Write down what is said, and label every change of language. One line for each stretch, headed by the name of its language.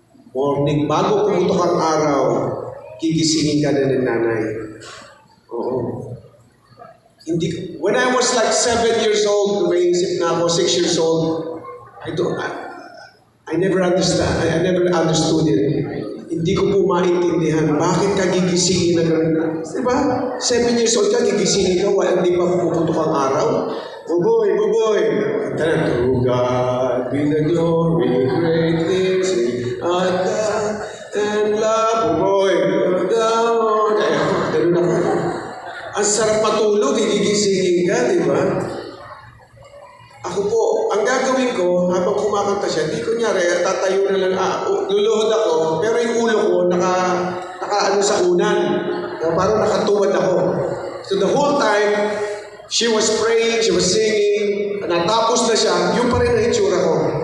Filipino: Morning, bago pumutok ang araw, gigisingin ka na ng nanay. Oo.
English: When I was like 7 years old, may isip na ako, 6 years old, I never understood it.
Filipino: Hindi ko po maintindihan, bakit ka gigisingin na gano'n? Diba? 7 years old ka, gigisingin ka, hindi pa puputok ang araw. Buboy!
English: To God be the glory, great things at God and love. Buboy! Down! Ganun ako.
Filipino: Ang sarap matulog, gigisingin ka, di ba? Ako po, ang gagawin ko, habang kumakanta siya, di kunyari, tatayo na lang, luluhod ako, pero yung ulo ko, naka sa unan. Parang nakatuwad ako.
English: So the whole time, she was praying, she was singing, natapos na siya, yung pa rin ang itsura ko.